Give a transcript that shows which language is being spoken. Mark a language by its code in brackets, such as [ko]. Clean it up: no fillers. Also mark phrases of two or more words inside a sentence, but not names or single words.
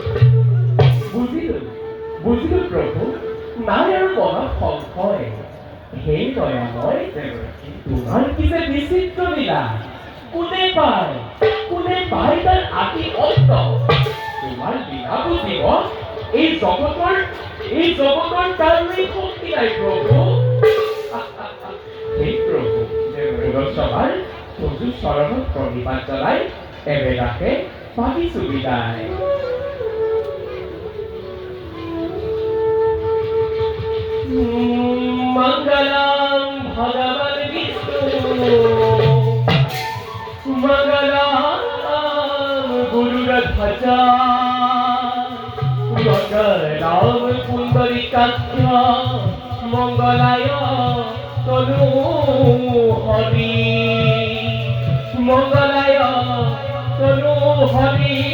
[as] বুজিলো প্ৰভু নাই আৰু মনত সংশয় সেই দয়াময় তোমাৰ পিছে বিচিত্ৰ লীলা কোনে পায় তাৰ আতি অন্ত তোমাৰ লীলা বুজিব এই জগতৰ কাৰোৱেই শক্তি নাই প্ৰভু সেই প্ৰভু পুৰসভাৰ চজু চৰণত প্ৰণিপাত জনাই এবেলাকে পাতিছো বিদায় [sa] মঙ্গলম ভগবান বিষ্ণু মঙ্গলম গুরুধ্বজ মঙ্গলম পুণ্ডরীকাক্ষ মঙ্গলায় তনু হরি মঙ্গলায় তনু হরি